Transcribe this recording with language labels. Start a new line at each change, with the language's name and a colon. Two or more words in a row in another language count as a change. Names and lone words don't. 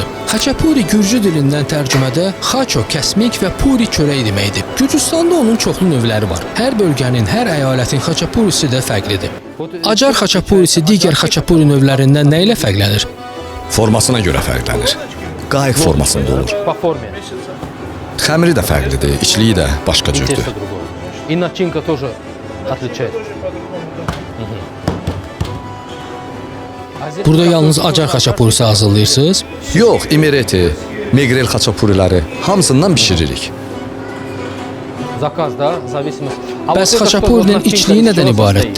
Azerbaijani: Xaçapuri gürcü dilindən tərcümədə xaço kəsmik və puri çörək deməkdir. Gürcüstanda onun çoxlu növləri var. Hər bölgənin, hər əyalətin xaçapurisi də fərqlidir. Acar xaçapurisi digər xaçapuri növlərindən nə ilə fərqlənir? Formasına görə fərqlənir. Qayıq formasında olur.
Russian: По форме.
Azerbaijani: Xəmiri də fərqlidir, içliyi də başqa cürdür.
Russian: Testo другое. И начинка тоже отличается.
Azerbaijani: Burada yalnız acar xaçapurisi hazırlayırsınız. Yox, imereti, megrel xaçapuriləri hamısından bişiririk.
Russian: Zakaz da, зависимость.
Azerbaijani: Bəs xaçapurinin içliyi nədən ibarətdir?